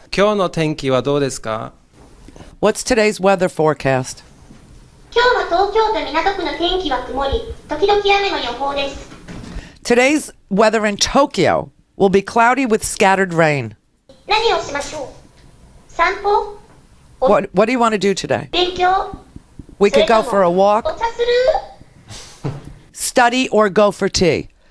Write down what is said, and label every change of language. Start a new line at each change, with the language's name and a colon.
Japanese: 今日の天気はどうですか？
English: What's today's weather forecast?
Japanese: 今日は東京都港区の天気は曇り、時々雨の予報です。
English: Today's weather in Tokyo will be cloudy with scattered rain.
Japanese: 何をしましょう？散歩？
English: What do you want to do today?
Japanese: 勉強？
English: We could go for a walk,
Japanese: お茶する？
English: study, or go for tea.